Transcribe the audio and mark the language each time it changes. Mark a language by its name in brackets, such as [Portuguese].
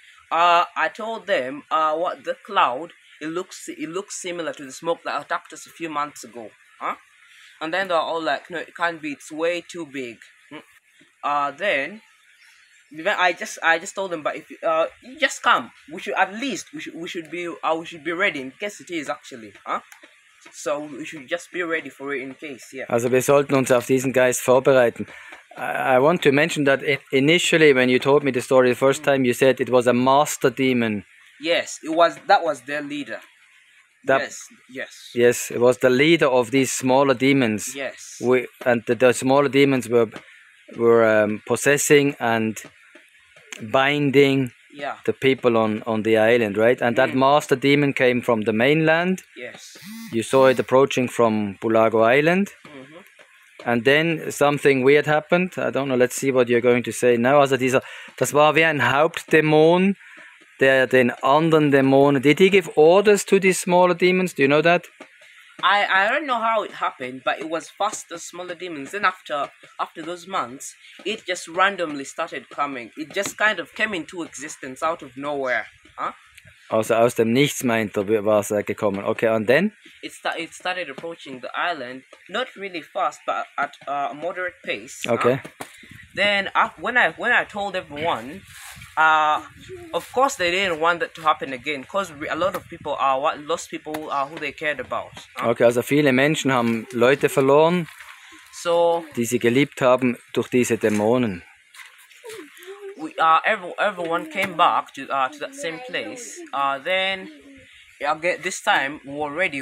[English] I told them what the cloud, it looks similar to the smoke that attacked us a few months ago, And then they're all like, no, it can't be, it's way too big. Then I just told them, but if you just come, we should be ready in case it is actually, So we should just be ready for it in case, yeah. [German] Also wir sollten uns auf diesen Geist vorbereiten. [English] I want to mention that initially, when you told me the story the first time, you said it was a master demon. Yes, that was their leader. Yes. It was the leader of these smaller demons. Yes. And the smaller demons were possessing and binding the people on the island, right? And that master demon came from the mainland. Yes. You saw it approaching from Bulago Island. And then something weird happened. I don't know, let's see what you're going to say now. [German] Also das war wie ein Hauptdämon, der den anderen Dämonen... [English] Did he give orders to these smaller demons? Do you know that? I don't know how it happened, but it was first the smaller demons. Then after those months, it just randomly started coming. It just kind of came into existence out of nowhere. Huh? [German] Also aus dem Nichts meint war es gekommen. [English] Okay, and then? It started approaching the island, not really fast, but at a moderate pace. Okay. Then when I told everyone, of course they didn't want that to happen again, because a lot of people lost people who they cared about. [German] Okay, also viele Menschen haben Leute verloren, die sie geliebt haben durch diese Dämonen. [English] Everyone came back to that same place. Then this time we were ready.